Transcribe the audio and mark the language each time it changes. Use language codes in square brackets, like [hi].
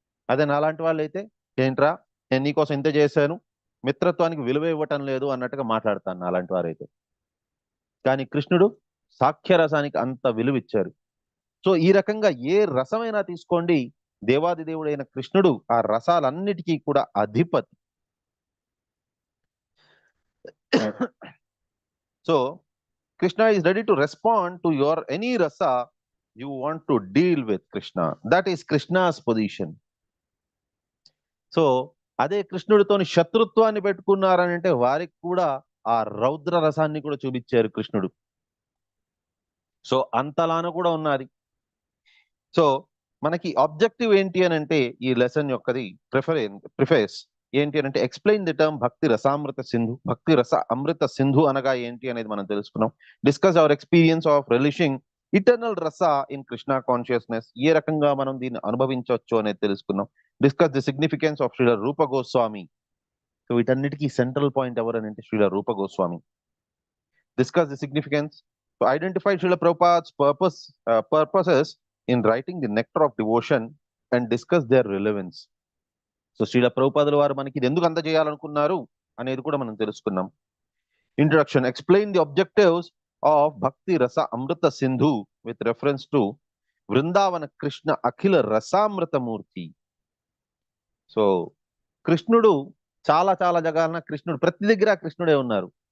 [te] అదే నాలాంటి వాళ్ళు అయితే, ఏంట్రా నేను నీకోసం ఇంత చేశాను, మిత్రత్వానికి విలువ ఇవ్వటం లేదు అన్నట్టుగా మాట్లాడతాను అలాంటి వారైతే. కానీ కృష్ణుడు సాఖ్యరసానికి అంత విలువ ఇచ్చారు. సో ఈ రకంగా ఏ రసమైనా తీసుకోండి, దేవాది దేవుడైన కృష్ణుడు ఆ రసాలన్నిటికీ కూడా అధిపతి. [en] So Krishna is ready to respond to your any rasa you want to deal with Krishna. That is Krishna's position. [te] So అదే కృష్ణుడితోని శత్రుత్వాన్ని పెట్టుకున్నారని అంటే వారికి కూడా ఆ రౌద్ర రసాన్ని కూడా చూపించారు కృష్ణుడు. సో అంతలాన కూడా ఉన్నది. సో మనకి ఆబ్జెక్టివ్ ఏంటి అని అంటే ఈ లెసన్ యొక్కది ప్రిఫేస్ ఏంటి అని అంటే [en] Explain the term Bhakti Rasamrita Sindhu. [te] భక్తి రస అమృత సింధు అనగా ఏంటి అనేది మనం తెలుసుకున్నాం. [en] Discuss our experience of relishing eternal rasa in Krishna consciousness. [te] ఏ రకంగా మనం దీన్ని అనుభవించవచ్చు అనేది తెలుసుకున్నాం. [en] Discuss the significance of Srila Rupa Goswami. [te] So వీటన్నిటికీ సెంట్రల్ పాయింట్ ఎవరు అని అంటే శ్రీల రూప Goswami. [en] Discuss the significance, identify Srila Prabhupad's purposes in writing the nectar of devotion and discuss their relevance. [te] So Srila ప్రభుపాదుల వారు మనకి ఇది ఎందుకు అందజేయాలనుకున్నారు అనేది కూడా మనం తెలుసుకున్నాం. [en] Introduction, explain the objectives of Bhakti Rasa Amrita Sindhu with reference to Vrindavana Krishna Akhila Rasamrita Murti. [te] So కృష్ణుడు చాలా చాలా జగాలన కృష్ణుడు ప్రతి దగ్గర కృష్ణుడే ఉన్నారు.